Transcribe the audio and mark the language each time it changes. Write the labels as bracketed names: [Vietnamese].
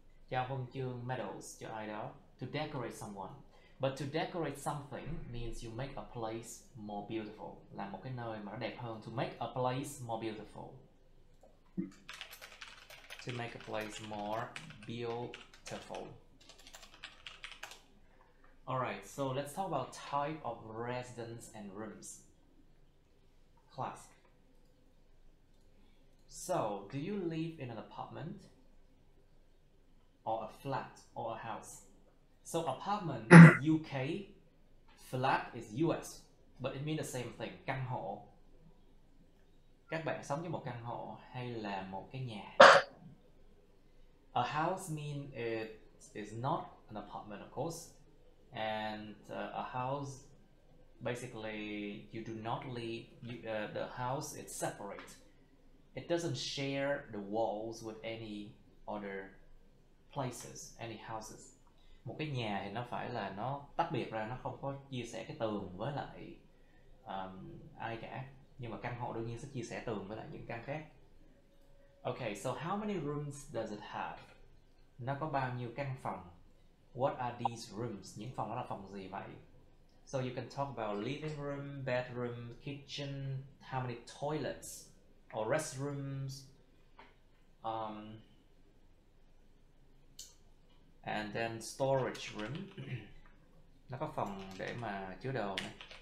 [Vietnamese] Trao huân chương, medals cho ai đó. [English] To decorate someone. But to decorate something means you make a place more beautiful. [Vietnamese] Làm một cái nơi mà nó đẹp hơn. [English] To make a place more beautiful. To make a place more beautiful. Alright, so let's talk about type of residence and rooms. Class. So, do you live in an apartment? Or a flat? Or a house? So, apartment is UK, flat is US, but it means the same thing, căn hộ. [Vietnamese] Các bạn sống trong một căn hộ hay là một cái nhà? [English] A house means it is not an apartment, of course. And a house, basically, you do not live, the house is separate. It doesn't share the walls with any other places, any houses. [Vietnamese] Một cái nhà thì nó phải là nó tách biệt ra, nó không có chia sẻ cái tường với lại ai cả. Nhưng mà căn hộ đương nhiên sẽ chia sẻ tường với lại những căn khác. [English] Okay, so how many rooms does it have? [Vietnamese] Nó có bao nhiêu căn phòng? [English] What are these rooms? [Vietnamese] Những phòng đó là phòng gì vậy? [English] So you can talk about living room, bedroom, kitchen, how many toilets or restrooms, and then storage room. [Vietnamese] Nó có phòng để mà chứa đồ này.